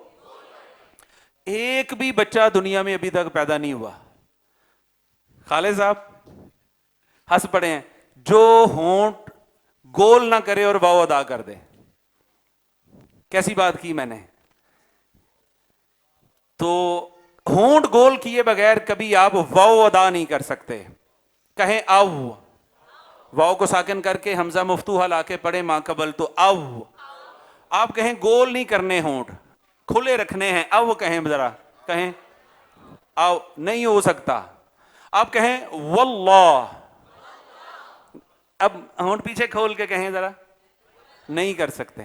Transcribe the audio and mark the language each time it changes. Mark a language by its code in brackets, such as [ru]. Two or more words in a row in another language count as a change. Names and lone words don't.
[ur] ایک بھی بچہ دنیا میں ابھی تک پیدا نہیں ہوا, خالد صاحب ہنس پڑے ہیں, جو ہونٹ گول نہ کرے اور واو ادا کر دے. کیسی بات کی میں نے؟ تو ہونٹ گول کیے بغیر کبھی آپ واو ادا نہیں کر سکتے. کہیں او, واو کو ساکن کر کے حمزہ مفتوحہ لا کے پڑھے ما قبل تو او. آپ کہیں گول نہیں کرنے, ہونٹ کھلے رکھنے ہیں, او کہیں ذرا, کہیں او, نہیں ہو سکتا. آپ کہیں واللہ, اب ہونٹ پیچھے کھول کے کہیں ذرا, نہیں کر سکتے.